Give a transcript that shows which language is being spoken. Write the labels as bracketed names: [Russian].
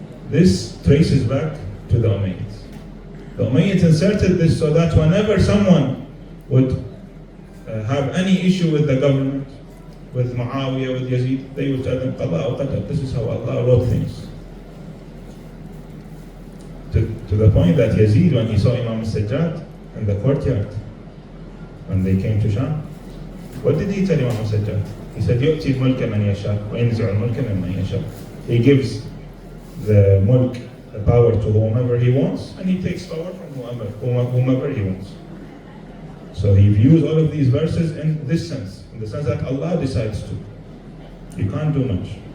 [English] This traces back to the Umayyads. The Umayyads inserted this so that whenever someone would have any issue with the government, with Muawiyah, with Yazid, they would tell them, qada or qadar. This is how Allah wrote things. To the point that Yazid, when he saw Imam al-Sajjad in the courtyard, when they came to Sham, what did he tell Imam al-Sajjad? He said, [Arabic] يُؤْتِي الْمُلْكَ مَنْ يَشَاءُ وَيَنْزِعُ الْمُلْكَ مِمَّنْ يَشَاءُ. [English] He gives the mulk, the power, to whomever he wants, and he takes power from whomever he wants. So he views all of these verses in this sense, in the sense that Allah decides to. You can't do much.